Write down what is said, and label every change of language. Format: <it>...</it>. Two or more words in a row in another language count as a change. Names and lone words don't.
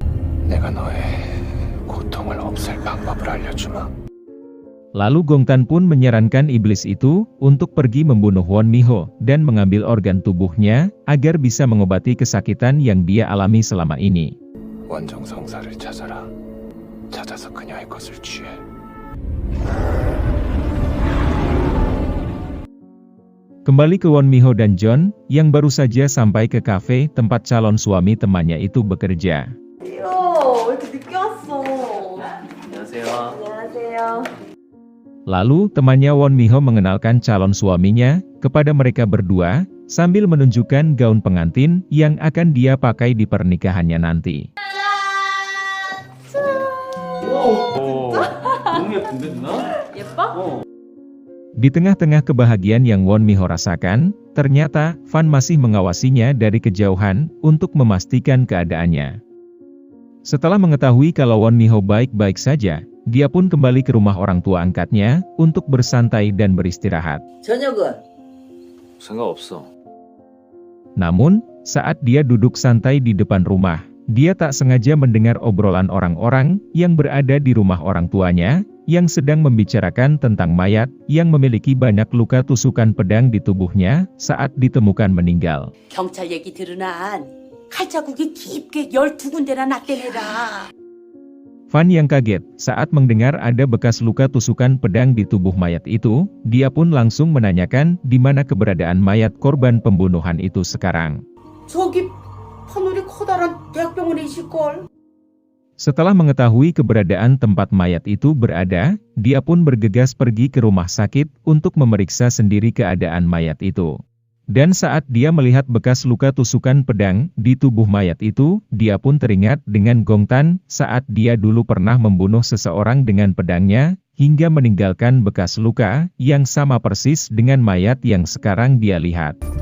<id>Lalu Gong Tan pun menyarankan iblis itu, untuk pergi membunuh Won Mi-ho, dan mengambil organ tubuhnya, agar bisa mengobati kesakitan yang dia alami selama ini. Kembali ke Won Mi-ho dan John, yang baru saja sampai ke kafe tempat calon suami temannya itu bekerja.</id> <ko>왜 이렇게 늦게 왔어? 안녕하세요. 안녕하세요.</ko> <id>Lalu, temannya Won Mi-ho mengenalkan calon suaminya, kepada mereka berdua, sambil menunjukkan gaun pengantin, yang akan dia pakai di pernikahannya nanti.</id> <ko>너무 예쁜데, 누나? 예뻐?</ko> <id>Di tengah-tengah kebahagiaan yang Won Mi-ho rasakan, ternyata, Fan masih mengawasinya dari kejauhan, untuk memastikan keadaannya. Setelah mengetahui kalau Won Mi-ho baik-baik saja, dia pun kembali ke rumah orang tua angkatnya, untuk bersantai dan beristirahat.</id> <ko>저녁은? 상관없어.</ko> <id>Namun, saat dia duduk santai di depan rumah, dia tak sengaja mendengar obrolan orang-orang, yang berada di rumah orang tuanya, yang sedang membicarakan tentang mayat, yang memiliki banyak luka tusukan pedang di tubuhnya, saat ditemukan meninggal.</id> <ko>경찰 얘기 들으나 칼자국이 깊게 12군데나 났대네라.</ko> <id>Fan yang kaget, saat mendengar ada bekas luka tusukan pedang di tubuh mayat itu, dia pun langsung menanyakan, di mana keberadaan mayat korban pembunuhan itu sekarang.</id> <ko>저기 하늘이 커다란 대학병원에 있을걸.</ko> <id>Setelah mengetahui keberadaan tempat mayat itu berada, dia pun bergegas pergi ke rumah sakit, untuk memeriksa sendiri keadaan mayat itu. Dan saat dia melihat bekas luka tusukan pedang di tubuh mayat itu, dia pun teringat dengan Gong Tan, saat dia dulu pernah membunuh seseorang dengan pedangnya, hingga meninggalkan bekas luka, yang sama persis dengan mayat yang sekarang dia lihat.</id>